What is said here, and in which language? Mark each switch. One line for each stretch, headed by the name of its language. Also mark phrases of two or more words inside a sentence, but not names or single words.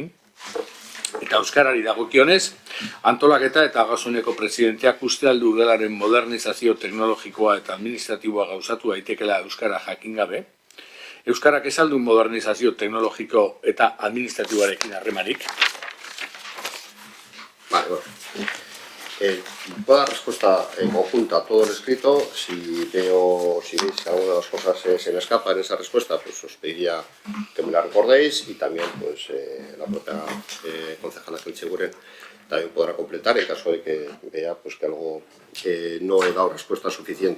Basque: Eta euskarari dagokionez, antolaketa eta Ogasuneko presidenteak uste aldu udalaren modernizazio teknologikoa eta administratiboa gauzatu daitekela euskara jakin gabe. Euskarak ez aldu modernizazio teknologiko eta administratiboarekin harremanik?
Spanish: Vale, bueno. Puedo dar respuesta en conjunto a todo lo escrito. Si veis que alguna de las cosas se me escapa en esa respuesta, pues os pediría que me la recordéis y también pues la propia concejala Geltzeguren también podrá completar en caso de que vea pues que algo no he dado respuesta suficiente.